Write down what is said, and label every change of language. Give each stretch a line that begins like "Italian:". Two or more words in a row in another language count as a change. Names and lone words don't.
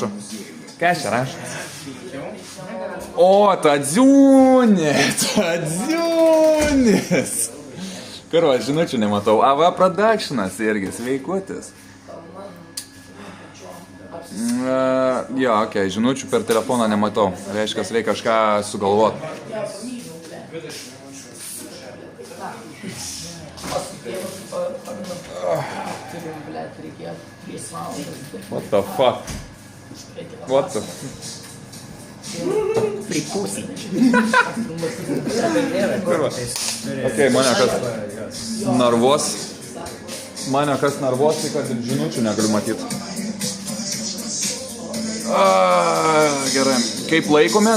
Lithuanian: Ką čia rašo? O, tadziūnis. Karo, žinučių nematau. AV Productionas irgi, sveikutis. Jo, okei, žinučių per telefoną nematau. Reiškia, reikia kažką sugalvoti.
English: What the fuck? What the fuck? Free pussy.
Lithuanian: Okei, mane kas narvos, tai kad ir žinučių negaliu matyti. Gerai, kaip laikomės?